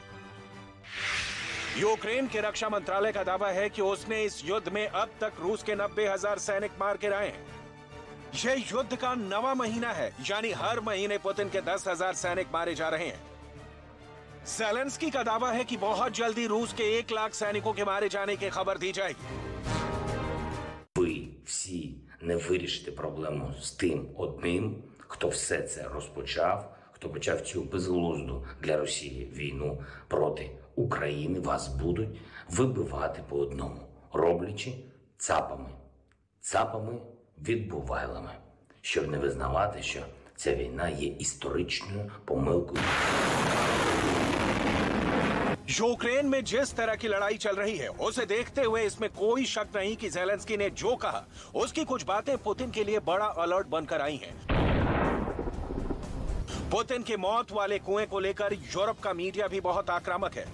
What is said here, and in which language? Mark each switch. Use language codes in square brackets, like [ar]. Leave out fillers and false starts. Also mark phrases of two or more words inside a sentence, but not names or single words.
[hi] यूक्रेन के रक्षा मंत्रालय का दावा है कि उसने इस युद्ध में अब तक रूस के 90,000 सैनिक मार गिराए हैं। यह युद्ध का 9वां महीना है, यानी हर महीने पुतिन के 10,000 सैनिक मारे जा रहे हैं। ज़ेलेंस्की का दावा है कि बहुत जल्दी रूस के 1 लाख सैनिकों के मारे जाने की खबर दी जाएगी। [uk] Ви всі не вирішите проблему з тим одним, хто все це розпочав, хто почав цю безглузду для Росії війну проти України. Вас будуть вибивати по одному, роблячи цапами відбувайлами, щоб не визнавати, що ця війна є історичною помилкою. [hi] यूक्रेन में जिस तरह की लड़ाई चल रही है, उसे देखते हुए इसमें कोई शक नहीं कि ज़ेलेंस्की ने जो कहा, उसकी कुछ बातें पुतिन के लिए बड़ा अलर्ट बनकर आई हैं। पुतिन के मौत वाले कुएं को लेकर यूरोप का मीडिया भी बहुत आक्रामक है।